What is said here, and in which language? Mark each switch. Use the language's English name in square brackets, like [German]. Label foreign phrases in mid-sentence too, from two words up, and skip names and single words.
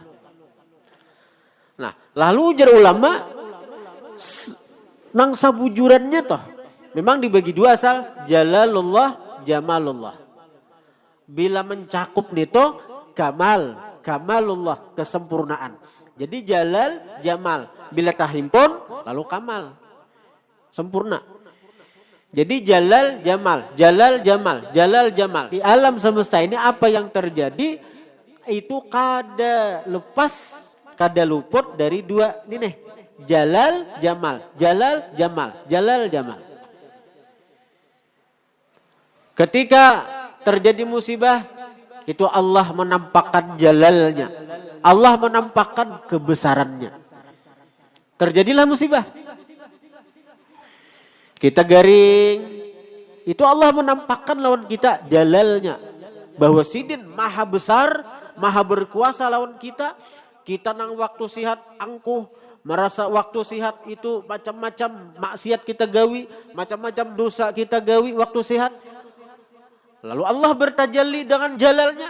[Banjar] Nah, lalu ujar ulama, nang sabujurannya toh, memang dibagi dua asal, jalalullah, jamalullah. Bila mencakup nito, kamalullah, kesempurnaan. Jadi jalal, jamal. Bila tahimpun, lalu kamal. Sempurna. Jadi jalal, jamal. Jalal, jamal. Jalal, jamal. Di alam semesta ini apa yang terjadi, itu kada lepas, kada luput dari dua ini nih. Jalal, jamal. Jalal, jamal. Jalal, jamal. Ketika terjadi musibah, itu Allah menampakkan jalalnya. Allah menampakkan kebesarannya. Terjadilah musibah. Kita garing. Itu Allah menampakkan lawan kita jalalnya. Bahwa Sidin maha besar, maha berkuasa lawan kita. Kita nang waktu sihat angkuh. Merasa waktu sihat itu macam-macam maksiat kita gawi. Macam-macam dosa kita gawi waktu sihat. Lalu Allah bertajalli dengan jalalnya.